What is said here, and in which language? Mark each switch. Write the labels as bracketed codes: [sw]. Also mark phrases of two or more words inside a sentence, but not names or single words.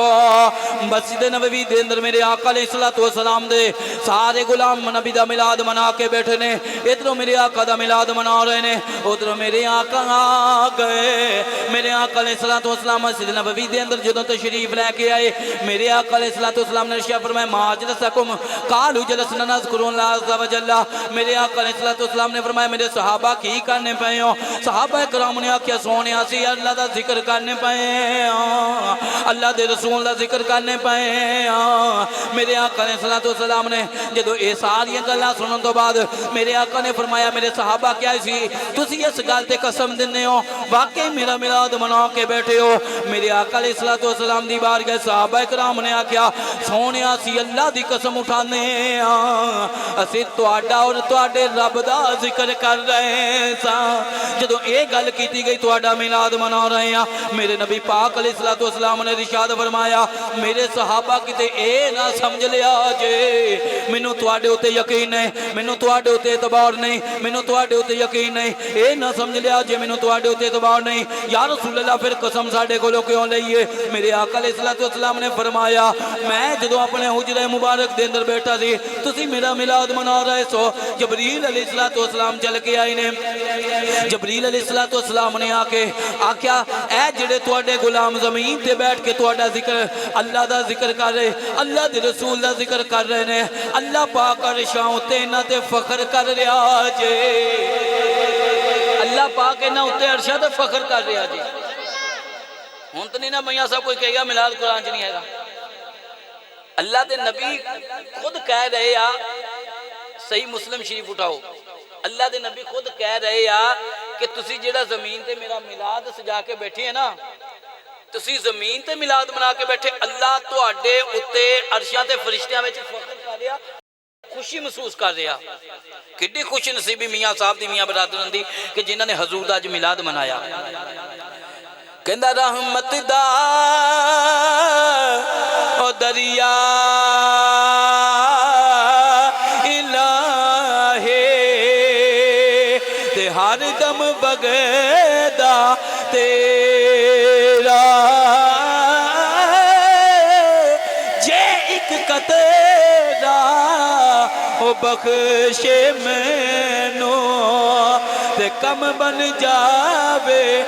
[pa] مسجد نبوی دے اندر میرے آقا علیہ الصلوۃ والسلام دے سارے غلام نبی دا میلاد منا کے بیٹھے نے. ادھروں میرے آقا دا میلاد منا رہے نے, ادھر میرے آقا آ گئے. میرے آقا علیہ الصلوۃ والسلام مسجد نبوی دے اندر جدوں تشریف لے کے آئے, میرے آقا علیہ الصلوۃ والسلام نے ارشاد فرمایا [ar] ما جلسکم قالوا جلسنا نذکر اللہ عز وجل. [pa] میرے آقا علیہ الصلوۃ والسلام نے فرمایا میرے صحابہ کی کرنے پئے ہو؟ صحابہ کرام نے آکھیا سونے اسی اللہ دا ذکر کرنے پئے ہاں, اللہ دے رسول دا ذکر کرنے پئے ہاں. میرے آقا علیہ الصلوۃ والسلام نے جدوں اے ساری گلاں سنن تو بعد میرے آقا نے فرمایا میرے صحابہ کیا سی تسی اس گل تے قسم دینے ہو واقعی میرا میلاد منا کے بیٹھے ہو؟ میرے آقا علیہ الصلوۃ والسلام دی بارگاہ صحابہ کرام نے آکھیا سونیا سی اللہ دی قسم اٹھانے ہاں, اسی تہاڈا اور تہاڈے رب دا ذکر کر رہے ساں. جدوں اے گل کیتی گئی تہاڈا میلاد منا رہے ہیں, میرے نبی پاک علیہ الصلوۃ والسلام نے ارشاد فرمایا میرے صحابہ کتے اے نہ سمجھ لیا جے مینوں تہاڈے اوتے یقین ہے, مینوں تہاڈے اوتے اعتبار نہیں, مینوں تہاڈے اوتے یقین نہیں, اے نہ سمجھ لیا جے مینوں تہاڈے اوتے اعتبار نہیں یا رسول اللہ پھر قسم ساڈے کولوں کیوں لئیے؟ میرے آقا علیہ السلام نے فرمایا میں جدو اپنے حجرہ مبارک دے اندر بیٹھا سی تسی میرا میلاد منا رہے سو، جبریل علیہ السلام چل کے آئے نے، جبریل علیہ السلام نے آکیا اے جڑے تواڈے غلام زمین تے بیٹھ کے تواڈا ذکر اللہ دا ذکر کر رہے، اللہ دے رسول دا ذکر کر رہے نے، اللہ پاک عرشاں تے انہاں تے فخر کر رہا جے، اللہ پاک انہاں تے عرشاں تے فخر کر رہا جے۔ ہن تو نہیں نا میاں صاحب کوئی کہے گا میلاد قرآن چ نہیں ہے گا، اللہ دے نبی خود کہہ رہے آ، صحیح مسلم شریف اٹھاؤ، اللہ دے نبی خود کہہ رہے آ کہ تسی جڑا زمین تے میرا میلاد سجا کے بیٹھے ہیں نا، تسی زمین تے میلاد بنا کے بیٹھے، اللہ تواڈے اُتے عرشاں تے فرشتیاں وچ فخر کر رہا، خوشی محسوس کر رہا۔ کڈی خوش نصیبی میاں صاحب دی، میاں برادران دی کہ جنہاں نے حضور دا اج میلاد منایا۔ کہندا رحمت دا او دریا الہی تے ہر دم بغدا تیرا جے ایک قطرہ او بخشے مینو تے کم بن جاوے